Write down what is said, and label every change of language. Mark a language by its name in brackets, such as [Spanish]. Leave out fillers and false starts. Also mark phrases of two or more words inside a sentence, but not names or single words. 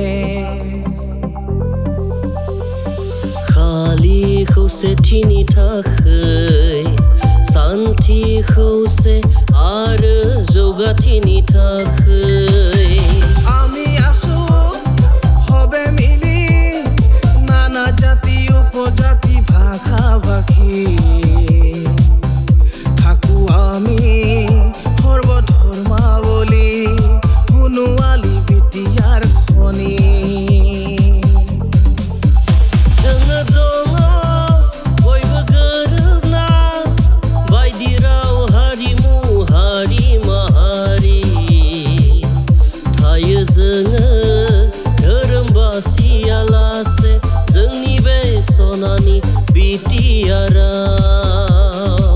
[Bodo] खालि खौसेथिनि थाखाय शान्ति खौसे आरो जौगाथिनि थाखाय [Assamese] আমি আছো হবে মিলি নানা জাতি উপজাতি ভাষা ভাষী থাকো আমি সৰ্বধৰ্মাৱলী সোণোৱালী বিটিয়াৰ খনি [Bodo] जोङो दङ बयबो गोरोबना बायदि राव हारिमु हारि माहारि थायो जोङो धोरोम बासियालासे जोंनि बे सनानि बिटिआराव